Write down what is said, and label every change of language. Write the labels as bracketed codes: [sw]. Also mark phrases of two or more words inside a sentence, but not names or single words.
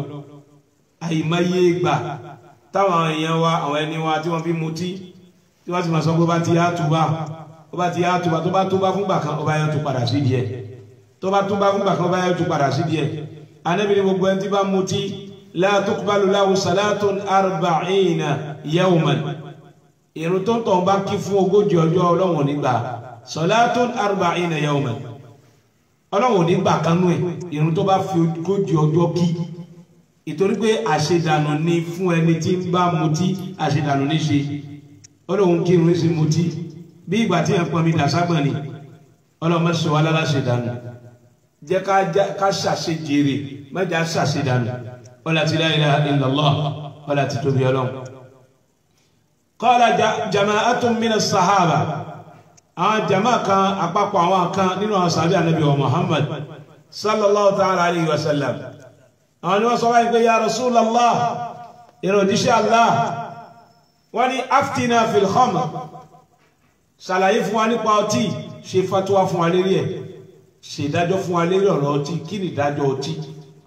[yo] Àìmọye ìgbà táwọn èèyàn wa, àwọn ẹni wa tí wọ́n fi mutí, tí wọ́n sì máa sọ pé bá ti yá túbá, tó bá ti yá túbá, tó bá túbá fúngbà kan, ó bá yá tó padà sí díẹ̀. Tó bá túbá fúngbà kan, ó bá yá tó padà sí díẹ̀. Ànábì ní gbogbo ẹni tí bá mutí, [ar] لا تقبل له صلاة 40 يوما. [yo] Ìrun tó ń tọ̀ bá kí fún 40 ọjọ́, Ọlọ́run nígbà. [ar] صلاة 40 يوما. [yo] Ọlọ́run nígbà kanú ẹ̀, ìrun tó bá fi 40 ọjọ́ kí. Ìtorí pé àṣedànù ni fún ẹni tí ń bá mutí, àṣedànù ní ṣe. Ọlọ́run kí irun sí mutí, bí ìgbà tí ẹ̀ ń pọn mi dàságbọ̀n ni. Ọlọ́run ṣe wá lára ṣedànù. Jẹ́ ká ṣàṣejèrè, mẹ́jà ṣàṣedànù. Ọlá ti [ar] لا إله إلا الله, [yo] ọlá ti tóbi Ọlọ́run. [ar] قال جماعة من الصحابة, [yo] àwọn jama kan, àpapọ̀ àwọn kan nínú àwọn sàhábà Ànábì wa Muhammad [ar] صلى الله تعالى عليه وسلم. [yo] Àwọn ni wọ́n sọ wáyé pé [ar] يا رسول الله, [yo] ìrìn òjíṣẹ́ Allah, wọ́n ní [ar] أفتنا في الخمر, [yo] ṣàlàyé fún wa nípa ọtí, ṣe fatuwa fún wa lérí ẹ̀, ṣe ìdájọ́ fún wa lérí ọ̀rọ̀ ọtí, kí ni ìdájọ́ ọtí?